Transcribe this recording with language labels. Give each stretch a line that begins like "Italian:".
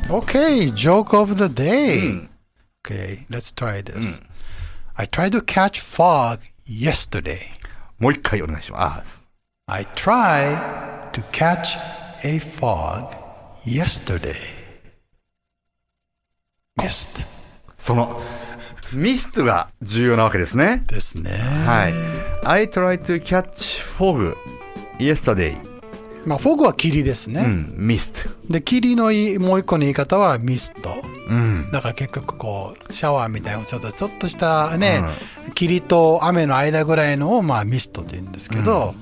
English: OK, joke of the day、Okay, let's try this、I tried to catch fog yesterday。
Japanese: もう一回お願いします。
English: I tried to catch a fog yesterday。 mist
Japanese: そのミストが重要なわけですね。ですね。はい。
English: I tried to catch fog yesterday.
Japanese: まあフォグは霧ですね。ミスト。で霧のもう一個の言い方はミスト。うん。だから結局こうシャワーみたいなちょっとしたね、霧と雨の間ぐらいのをまあミストって言うんですけど、